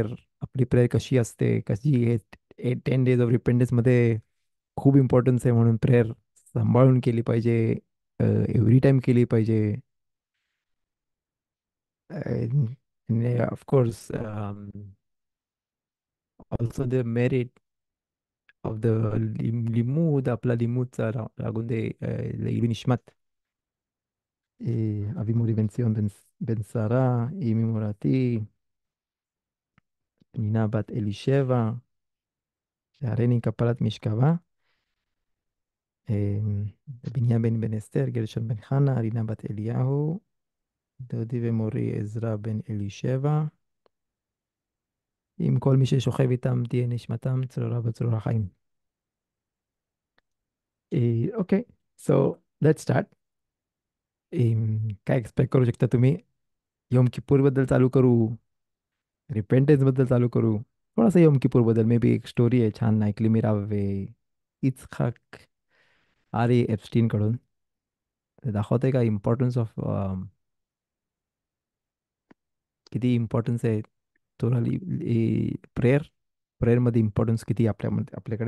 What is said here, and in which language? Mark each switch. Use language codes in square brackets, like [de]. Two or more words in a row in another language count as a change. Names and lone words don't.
[mr] आपली प्रेयर कशी असते, कशी हे 10 [en] days of repentance [mr] खूप इम्पॉर्टन्स आहे, म्हणून प्रेयर सांभाळून केली पाहिजे, [en] every time [mr] केली पाहिजे. [en] of course also the merit of the limud, [mr] आपला लिमूदचा लागून दे [he] לעילוי נשמת אבי מורי בן ציון בן שרה, אמי מורתי, פנינה בת אלישבע, שהריני כפרת משכבה, אה, בנימין בן אסתר, גרשון בן חנה, רינה בת אליהו, דודי ומורי עזרא בן אלישבע, עם כל מי ששוכב איתם תהיה נשמתם צרורה בצרור החיים. אוקיי, [en] so let's start. [mr] काय एक्सपेक्ट करू शकता तुम्ही? योम किप्पूर बद्दल चालू करू, रिपेंटेन्स बद्दल चालू करू, थोडासा योम किप्पूर बद्दल, [en] may be [mr] एक स्टोरी आहे छान ऐकली मी रावे इचखाक आरी एप्स्टीन कडून. ते दाखवते का [en] importance of, [mr] किती इम्पॉर्टन्स आहे तुला प्रेयर, प्रेयरमध्ये इम्पॉर्टन्स किती आपल्यामध्ये, आपल्याकडे.